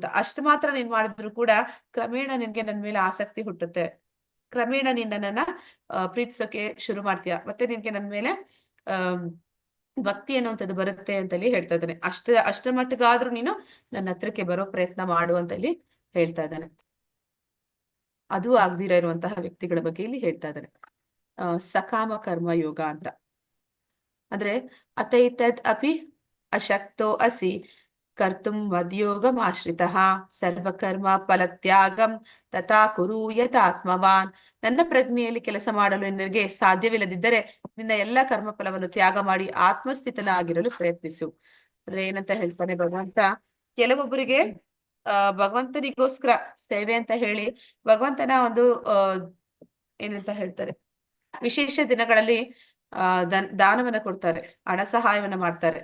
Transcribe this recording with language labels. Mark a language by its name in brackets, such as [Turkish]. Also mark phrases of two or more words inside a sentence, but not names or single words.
[Kannada] ಅಷ್ಟು ಮಾತ್ರ ನೀನ್ ಮಾಡಿದ್ರು ಕೂಡ ಕ್ರಮೇಣ ನಿನ್ಗೆ ನನ್ ಮೇಲೆ ಆಸಕ್ತಿ ಹುಟ್ಟುತ್ತೆ, ಕ್ರಮೇಣ ನೀನ್ ನನ್ನನ್ನ ಪ್ರೀತಿಸೋಕೆ ಶುರು ಮಾಡ್ತೀಯ, ಮತ್ತೆ ನಿನ್ಗೆ ನನ್ ಮೇಲೆ ಭಕ್ತಿ ಅನ್ನುವಂಥದ್ದು ಬರುತ್ತೆ ಅಂತಲ್ಲಿ ಹೇಳ್ತಾ ಇದ್ದಾನೆ. ಅಷ್ಟರ ಮಟ್ಟಿಗಾದ್ರೂ ನೀನು ನನ್ನ ಹತ್ರಕ್ಕೆ ಬರೋ ಪ್ರಯತ್ನ ಮಾಡು ಅಂತಲ್ಲಿ ಹೇಳ್ತಾ ಇದ್ದಾನೆ. ಅದು ಆಗ್ದಿರ ಇರುವಂತಹ ವ್ಯಕ್ತಿಗಳ ಬಗ್ಗೆ ಇಲ್ಲಿ ಹೇಳ್ತಾ ಇದ್ದಾನೆ. ಸಕಾಮ ಕರ್ಮ ಯೋಗ ಅಂತ ಅಂದ್ರೆ [Sanskrit] ಅತೈತದ್ ಅಪಿ ಅಶಕ್ತೋ ಅಸಿ ಕರ್ತುಂ ಮದ್ಯೋಗಂ ಆಶ್ರಿತಃ ಸರ್ವಕರ್ಮ ಫಲತ್ಯಾಗಂ ತಥಾ ಕುರು ಯಥಾತ್ಮವಾನ್. [Kannada] ನನ್ನ ಪ್ರಜ್ಞೆಯಲ್ಲಿ ಕೆಲಸ ಮಾಡಲು ನಿನಗೆ ಸಾಧ್ಯವಿಲ್ಲದಿದ್ದರೆ ನಿನ್ನ ಎಲ್ಲ ಕರ್ಮ ಫಲವನ್ನು ತ್ಯಾಗ ಮಾಡಿ ಆತ್ಮಸ್ಥಿತನಾಗಿರಲು ಪ್ರಯತ್ನಿಸು. ಅಂದ್ರೆ ಏನಂತ ಹೇಳ್ತಾನೆ ಭಗವಂತ, ಕೆಲವೊಬ್ಬರಿಗೆ ಭಗವಂತನಿಗೋಸ್ಕರ ಸೇವೆ ಅಂತ ಹೇಳಿ ಭಗವಂತನ ಒಂದು ಏನಂತ ಹೇಳ್ತಾರೆ, ವಿಶೇಷ ದಿನಗಳಲ್ಲಿ ದಾನವನ್ನ ಕೊಡ್ತಾರೆ, ಹಣ ಸಹಾಯವನ್ನ ಮಾಡ್ತಾರೆ.